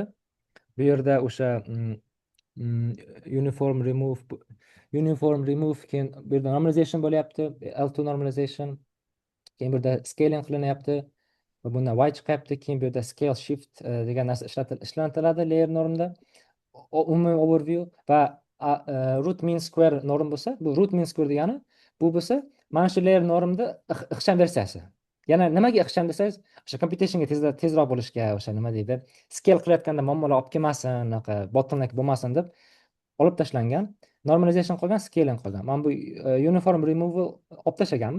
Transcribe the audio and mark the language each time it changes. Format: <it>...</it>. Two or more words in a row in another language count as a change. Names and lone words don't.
<uz>Bu yerda o'sha</uz> <en>uniform remove</en> <uz>keyin bu yerda normalization bo'lyapti,</uz> <en>L2 normalization.</en> <uz>Keyin bu yerda scaling qilinyapti. Va bundan y chiqyapti. Keyin bu yerda</uz> <en>scale shift</en> <uz>degan narsa ishlatiladi</uz> <en>layer normda.</en> <uz>Umumiy overview va</uz> <en>root mean square norm</en> <uz>bo'lsa, bu</uz> <en>root mean square</en> <uz>degani bu bo'lsa, mana shu</uz> <en>layer normda</en> <uz>ixcham versiyasi. yana nimaga ixcham desangiz, o'sha computationga tezroq bo'lishga, o'sha nima deydi, scale qilayotganda muammolar olib kelmasin, unaqa bottleneck bo'lmasin deb olib tashlangan. Normalization qolgan, scaling qolgan. Mana bu</uz> <en>uniform removal</en> <uz>olib tashlaganmiz.</uz>